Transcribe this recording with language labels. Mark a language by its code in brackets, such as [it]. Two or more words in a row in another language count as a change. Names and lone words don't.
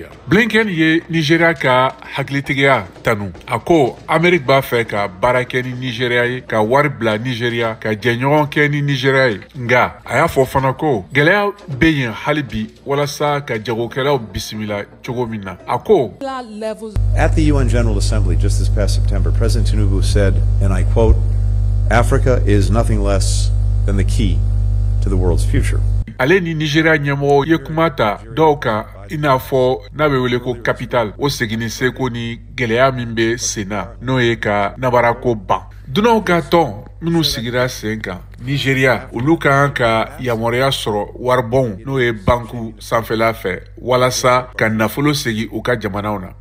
[bm] Blinken ye Nigeria ka hakilitigiya tanu. A ko Ameriki b'a fɛ ka baara kɛ ni Nigeria ye, ka wari bila Nigeria, ka jɛɲɔgɔn kɛ ni Nigeria ye. Nga a y'a fɔ fana ko gɛlɛya bɛ yen hali bi walasa ka jagokɛlaw bisimila cogo min na. A ko [en] At the UN General Assembly just this past September, President Tinubu said, and I quote, "Africa is nothing less than the key to the world's future." [bm] Ale ni Nigeria ɲɛmɔgɔ ye kuma ta dɔw kan i n'a fɔ n'a bɛ wele ko capital o seginni seko ni gɛlɛya min bɛ sen na n'o ye ka nabarako ban. Dunanw ka tɔn minnu sigira sen kan Nigeria olu kan ka yamaruya sɔrɔ waribɔnw n'o ye banku sanfɛla fɛ walasa ka nafolo segi u ka jamanaw na.